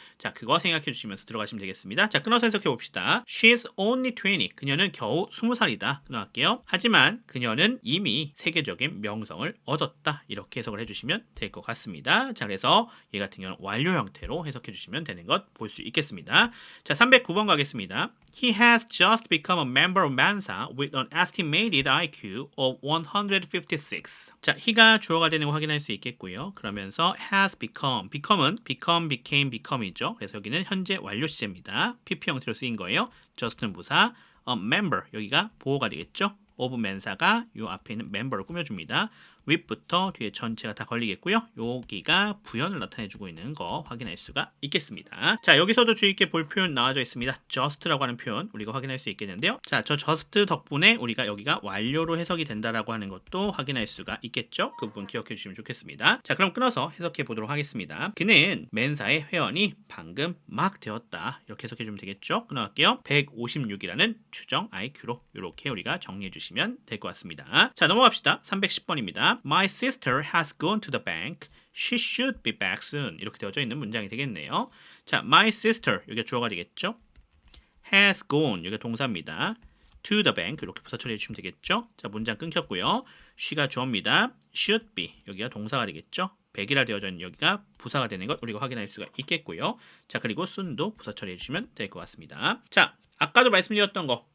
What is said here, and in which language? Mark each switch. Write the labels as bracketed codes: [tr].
[ko] 자, 그거 생각해 주시면서 들어가시면 되겠습니다. 자, 끊어서 해석해 봅시다. [en] She's only 20. [ko] 그녀는 겨우 20살이다. 끊어갈게요. 하지만 그녀는 이미 세계적인 명성을 얻었다. 이렇게 해석을 해주시면 될 것 같습니다. 자, 그래서 얘 같은 경우는 완료 형태로 해석해 주시면 되는 것 볼 수 있겠습니다. 자, 309번 가겠습니다. [en] He has just become a member of Mensa with an estimated IQ of 156. [ko] 자, he가 주어가 되는 거 확인할 수 있겠고요. 그러면서 [en] has become [ko] 은 become, became, become이죠. 그래서 여기는 현재 완료 시제입니다. PP 형태로 쓰인 거예요. just는 부사, a member 여기가 보호가 되겠죠. of Mensa가 요 앞에 있는 member를 꾸며줍니다. with부터 뒤에 전체가 다 걸리겠고요. 여기가 부연을 나타내주고 있는 거 확인할 수가 있겠습니다. 자, 여기서도 주의 있게 볼 표현 나와져 있습니다. just라고 하는 표현 우리가 확인할 수 있겠는데요. 자, 저 just 덕분에 우리가 여기가 완료로 해석이 된다라고 하는 것도 확인할 수가 있겠죠. 그 부분 기억해 주시면 좋겠습니다. 자, 그럼 끊어서 해석해 보도록 하겠습니다. 그는 맨사의 회원이 방금 막 되었다. 이렇게 해석해 주면 되겠죠. 끊어갈게요. 156이라는 추정 IQ로 이렇게 우리가 정리해 주시면 될 것 같습니다. 자, 넘어갑시다. 310번입니다. [en] My sister has gone to the bank. She should be back soon. [ko] 이렇게 되어져 있는 문장이 되겠네요. 자, my sister 여기가 주어가 되겠죠. has gone 여기가 동사입니다. [en] to the bank [ko] 이렇게 부사 처리해 주시면 되겠죠. 자, 문장 끊겼고요. she가 주어입니다. [en] should be [ko] 여기가 동사가 되겠죠. 100이라 되어져 있는 여기가 부사가 되는 것 우리가 확인할 수가 있겠고요. 자, 그리고 soon도 부사 처리해 주시면 될 것 같습니다. 자, 아까도 말씀드렸던 거